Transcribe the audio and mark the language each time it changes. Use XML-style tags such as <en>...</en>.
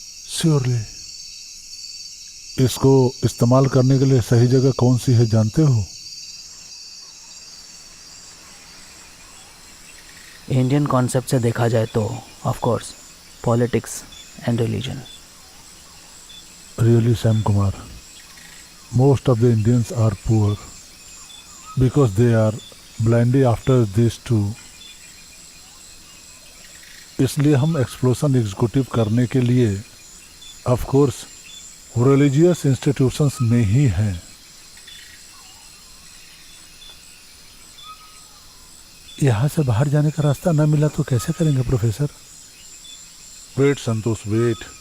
<en>Surely.</en> <hi>इसको इस्तेमाल करने के लिए सही जगह कौन सी है जानते हो? इंडियन कॉन्सेप्ट से देखा जाए तो</hi> <en>Of course politics and religion. Really, Sam Kumar, most of the Indians are poor because they are blindly after these two.</en> <hi>इसलिए हम एक्सप्लोजन एग्जीक्यूटिव करने के लिए ऑफ कोर्स रिलीजियस इंस्टीट्यूशंस में ही हैं। यहाँ से बाहर जाने का रास्ता न मिला तो कैसे करेंगे प्रोफेसर?</hi> <en>Wait Santosh, wait.</en>